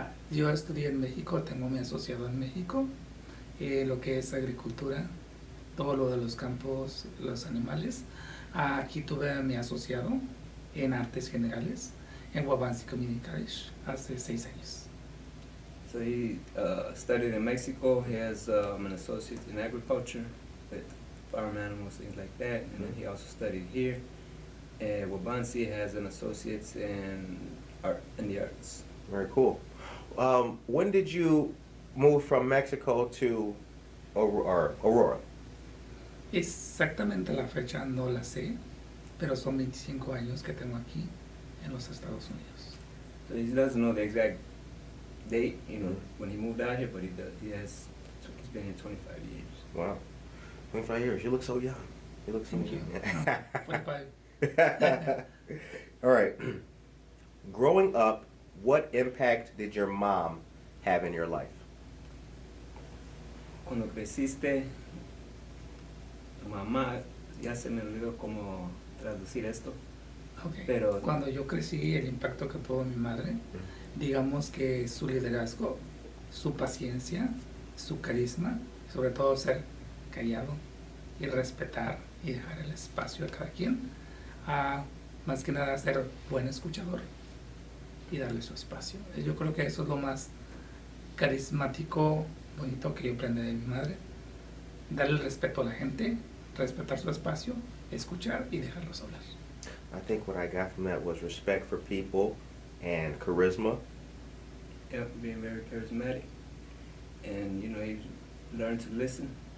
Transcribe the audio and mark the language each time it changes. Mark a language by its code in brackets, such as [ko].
[es] Yo estudié en México, tengo mi asociado en México, lo que es agricultura, todo lo de los campos, los animales. Aquí tuve mi asociado en artes generales en Wabansi Community College hace 6 años. [en] So he studied in Mexico. He has an associate in agriculture with farm animals, things like that. And then he also studied here. Wabansi has an associate in the arts. Very cool. When did you move from Mexico to Aurora? [es] Exactamente la fecha no la sé, pero son 25 años que tengo aquí en los Estados Unidos. [en] So he doesn't know the exact date, when he moved out here, but he does. He's been here 25 years. Wow. 25 years. You look so young. You look so Thank you. young. 45. All right. Growing up, what impact did your mom have in your life? [es] Cuando creciste, tu mamá, ya se me olvidó cómo traducir esto. [en] Okay. [es] Pero- Cuando yo crecí, el impacto que tuvo mi madre, digamos que su liderazgo, su paciencia, su carisma, sobre todo ser callado y respetar y dejar el espacio a cada quien, más que nada ser buen escuchador y darle su espacio. Yo creo que eso es lo más carismático, bonito que yo aprendí de mi madre, darle el respeto a la gente, respetar su espacio, escuchar y dejarlos hablar. [en] I think what I got from that was respect for people and charisma. Yeah, being very charismatic. And, he learned to listen.